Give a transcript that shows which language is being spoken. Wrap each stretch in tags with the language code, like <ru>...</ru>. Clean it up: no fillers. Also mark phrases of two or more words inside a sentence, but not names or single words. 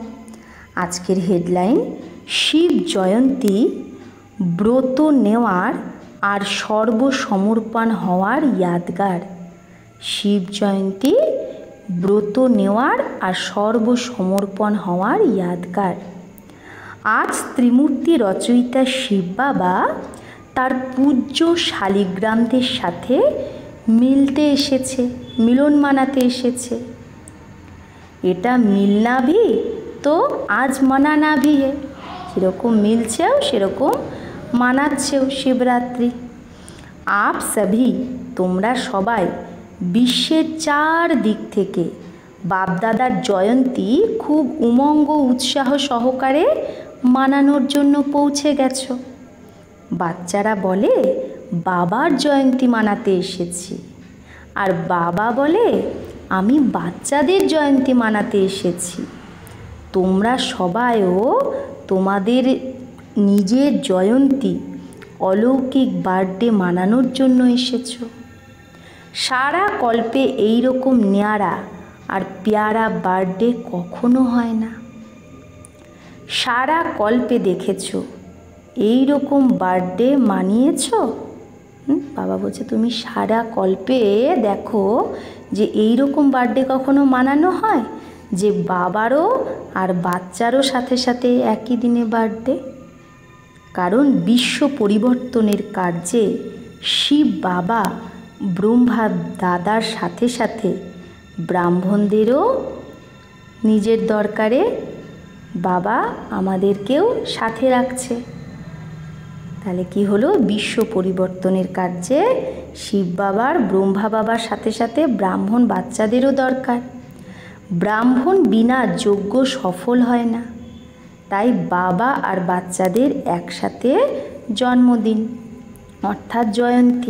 <bn>আজকের হেডলাইন শিব জয়ন্তী ব্রত নেওয়ার ঔর সর্বসমর্পণ হওয়ার যাদগার। শিব জয়ন্তী ব্রত নেওয়ার ঔর সর্বসমর্পণ হওয়ার যাদগার। আজ ত্রিমূর্তি রচয়িতা শিব বাবা তার পূজ্য শালিগ্রামদের সাথে মিলতে এসেছে, মিলন মানাতে এসেছে।</bn> <hi>एटा मिलना भी तो आज मनाना भी है,</hi> <bn>যেরকম মিলছেও সেরকম মানাচ্ছেও শিবরাত্রি।</bn> <hi>आप सभी</hi> <bn>তোমরা সবাই বিশ্বের চার দিক থেকে বাপদাদার জয়ন্তী খুব উমঙ্গ উৎসাহ সহকারে মানানোর জন্য পৌঁছে গেছো। বাচ্চারা বলে বাবার জয়ন্তী মানাতে এসেছি, ঔর বাবা বলে আমি বাচ্চাদের জয়ন্তী মানাতে এসেছি। তোমরা সবাইও তোমাদের নিজের জয়ন্তী অলৌকিক বার্থডে মানানোর জন্য এসেছো। সারা কল্পে এই রকম</bn> <hi>न्यारा और प्यारा</hi> <bn>বার্থডে কখনো হয় না। সারা কল্পে দেখেছো এই রকম বার্থডে মানিয়েছো। বাবা বলছে তুমি সারা কল্পে দেখো যে এই রকম বার্থডে কখনো মানানো হয় যে বাবারও আর বাচ্চারও সাথে সাথে একই দিনে বার্থডে। কারণ বিশ্ব পরিবর্তনের কার্যে শিব বাবা ব্রহ্মা দাদার সাথে সাথে ব্রাহ্মণদেরও নিজের দরকারে বাবা আমাদেরকেও সাথে রাখছে। তাহলে কি হলো বিশ্ব পরিবর্তনের কার্যে শিব বাবার ব্রহ্মা বাবার সাথে সাথে ব্রাহ্মণ বাচ্চাদেরও দরকার। ব্রাহ্মণ বিনা যজ্ঞ সফল হয় না, তাই বাবা ঔর বাচ্চাদের একসাথে জন্মদিন অর্থাৎ জয়ন্তী।</bn>